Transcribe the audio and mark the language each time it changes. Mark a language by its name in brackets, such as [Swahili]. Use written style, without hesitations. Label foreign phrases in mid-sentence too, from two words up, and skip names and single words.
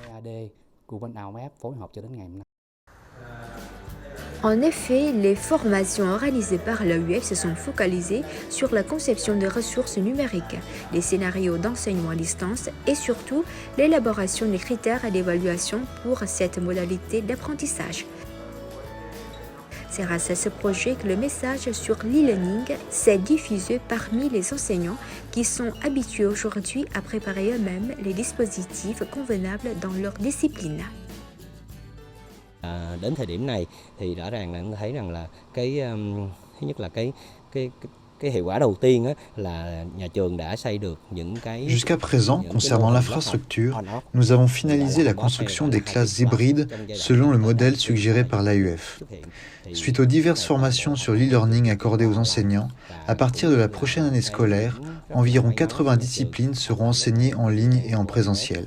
[French] En effet, les formations organisées par l'AUF se sont focalisées sur la conception de ressources numériques, les scénarios d'enseignement à distance et surtout l'élaboration des critères d'évaluation pour cette modalité d'apprentissage. C'est grâce à ce projet que le message sur l'e-learning s'est diffusé parmi les enseignants qui sont habitués aujourd'hui à préparer eux-mêmes les dispositifs convenables dans leur discipline. [Vietnamese] Đến thời điểm này thì rõ ràng là chúng thấy rằng là thứ nhất là cái hiệu quả đầu tiên là nhà trường đã xây được những cái. [French] Jusqu'à présent, concernant l'infrastructure, nous avons finalisé la construction des classes hybrides selon le modèle suggéré par l'AUF. Suite aux diverses formations sur l'e-learning accordées aux enseignants, à partir de la prochaine année scolaire, environ 80 disciplines seront enseignées en ligne et en présentiel.